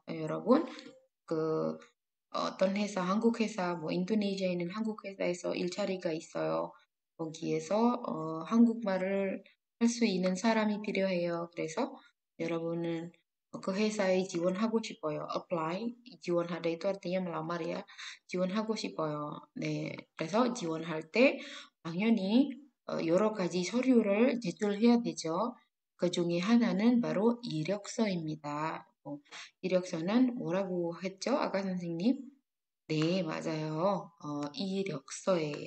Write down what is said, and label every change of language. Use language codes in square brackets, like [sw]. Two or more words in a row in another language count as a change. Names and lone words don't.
[ko] 여러분, 그 어떤 회사, 한국 회사, 인도네시아에 있는 한국 회사에서 일자리가 있어요. 거기에서 한국말을 할 수 있는 사람이 필요해요. 그래서 여러분은 그 회사에 지원하고 싶어요. [id] apply, 지원하다 itu artinya melamar ya. [ko] 지원하고 싶어요. 네, 그래서 지원할 때 당연히 여러 가지 서류를 제출해야 되죠. 그 중에 하나는 바로 이력서입니다. 이력서는 뭐라고 했죠? 아까 선생님? 네, 맞아요. 이력서예요.